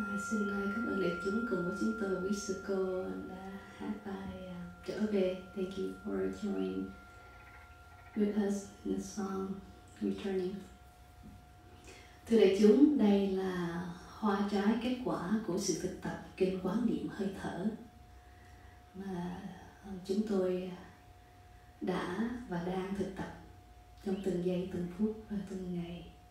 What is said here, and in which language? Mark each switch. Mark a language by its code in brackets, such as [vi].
[vi] Xin các bạn đại chúng cùng với chúng tôi quý sư cô đã hát bài trở về. [en] Thank you for joining with us in the song Returning. [vi] Thưa đại chúng, đây là hoa trái kết quả của sự thực tập kinh quán niệm hơi thở mà chúng tôi đã và đang thực tập trong từng giây, từng phút và từng ngày.